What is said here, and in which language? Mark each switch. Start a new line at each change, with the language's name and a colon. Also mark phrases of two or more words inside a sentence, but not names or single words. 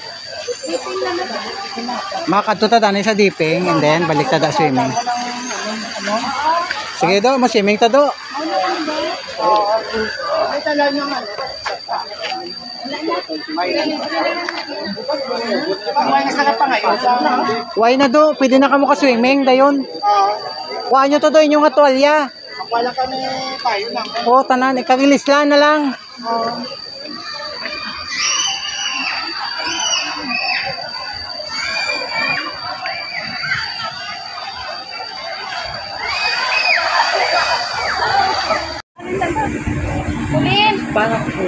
Cebuano: makadto ta dani sa dipping
English: and then
Cebuano: balik ta da swimming. Sige do, ma-swimming ta do. Why na do, pwede na kamo ka swimming dayon. Wa nyo to do inyong atwalya. Wala kami tayo lang. O tanan ikagilislan na lang. Para